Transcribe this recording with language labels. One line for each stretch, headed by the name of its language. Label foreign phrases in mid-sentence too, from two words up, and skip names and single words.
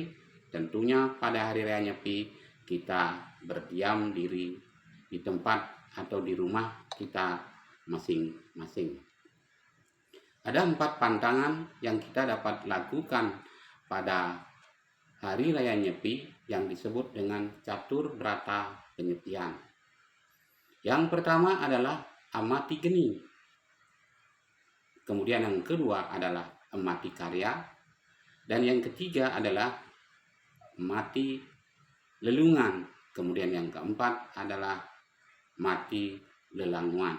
Indonesian: Tentunya pada Hari Raya Nyepi kita berdiam diri di tempat atau di rumah kita masing-masing. Ada 4 pantangan yang kita dapat lakukan pada Hari Raya Nyepi yang disebut dengan catur brata penyepian. Yang pertama adalah amati geni. Kemudian yang kedua adalah amati karya. Dan yang ketiga adalah mati lelungan. Kemudian yang keempat adalah mati lelanguan.